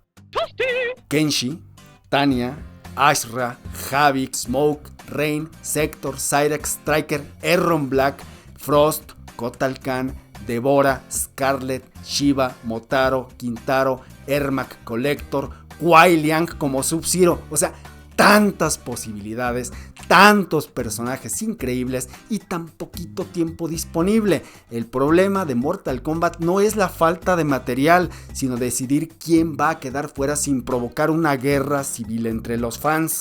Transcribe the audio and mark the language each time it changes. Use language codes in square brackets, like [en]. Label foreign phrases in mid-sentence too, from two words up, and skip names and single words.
[es] Kenshi, Tanya, Ashra, Havik, Smoke, Rain, Sector, Cyrex, Striker, Erron Black, Frost, Kotal Kahn, Devora, Scarlet, Shiva, Motaro, Quintaro, Ermac, Collector, Kuai Liang como Sub-Zero. O sea, tantas posibilidades, tantos personajes increíbles y tan poquito tiempo disponible. El problema de Mortal Kombat no es la falta de material, sino decidir quién va a quedar fuera sin provocar una guerra civil entre los fans.